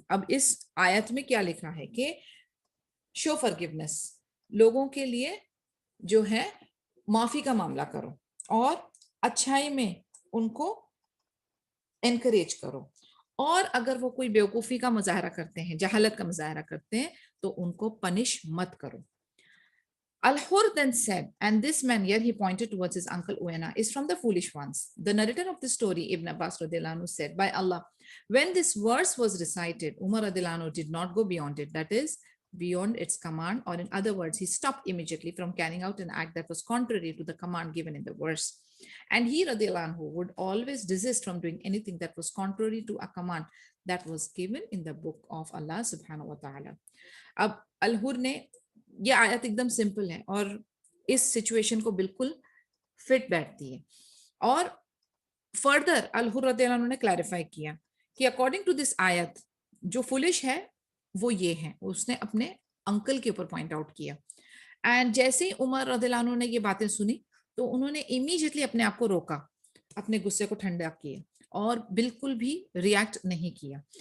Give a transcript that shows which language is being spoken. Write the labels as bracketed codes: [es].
[ur] اب اس آیت میں کیا لکھا ہے کہ [en] show forgiveness, [ur] لوگوں کے لیے جو ہے معافی کا معاملہ کرو اور اچھائی میں ان کو انکریج کرو، اور اگر وہ کوئی بیوقوفی کا مظاہرہ کرتے ہیں، جہالت کا مظاہرہ کرتے ہیں تو ان کو پنش مت کرو. [en] Al-Hur then said, and this man, here he pointed towards his uncle Uwaina, is from the foolish ones. The narrator of the story, Ibn Abbas radhiyallahu anhu, said, by Allah, when this verse was recited, Umar radhiyallahu anhu did not go beyond it, that is, beyond its command, or in other words, he stopped immediately from carrying out an act that was contrary to the command given in the verse. And he radhiyallahu anhu would always desist from doing anything that was contrary to a command that was given in the book of Allah subhanahu wa ta'ala. [ur] Ab Al-Hur ne یہ آیت ایک دم simple ہے اور اس situation کو بالکل fit بیٹھتی ہے. اور فردر الحر رضی اللہ عنہ نے کلیریفائی کیا کہ [en] according to this [ur] آیت جو فولش ہے وہ یہ ہیں. اس نے اپنے انکل کے اوپر پوائنٹ آؤٹ کیا. اینڈ جیسے ہی عمر رضی اللہ عنہ نے یہ باتیں سنی تو انہوں نے امیجیٹلی اپنے آپ کو روکا, اپنے غصے کو ٹھنڈا کیا اور بالکل بھی ریئیکٹ نہیں کیا.